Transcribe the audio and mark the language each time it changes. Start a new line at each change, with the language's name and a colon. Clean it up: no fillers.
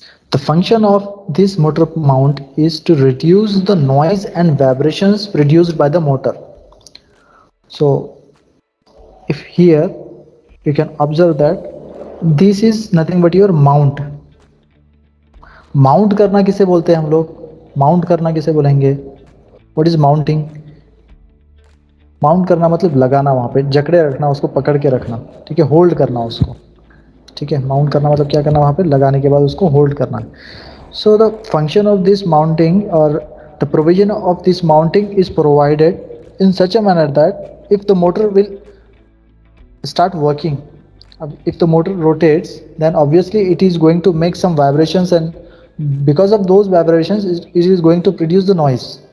English: The function of this motor mount is to reduce the noise and vibrations produced by the motor. So if here you can observe that this is nothing but your mount.
Hindi: Mount करना किसे बोलते हैं हम लोग? Mount करना किसे बोलेंगे?
English: What is mounting?
Hindi: Mount करना मतलब लगाना, वहां पे जकड़े रखना, उसको पकड़ के रखना, ठीक है, होल्ड करना उसको, ठीक है। माउंट करना मतलब क्या करना, वहां पे लगाने के बाद उसको होल्ड करना।
English: So the function of this mounting और the provision of this mounting is provided in such a manner that if the motor will start working, if the motor rotates, then obviously it is going to make some vibrations, and because of those vibrations it is going to produce the noise.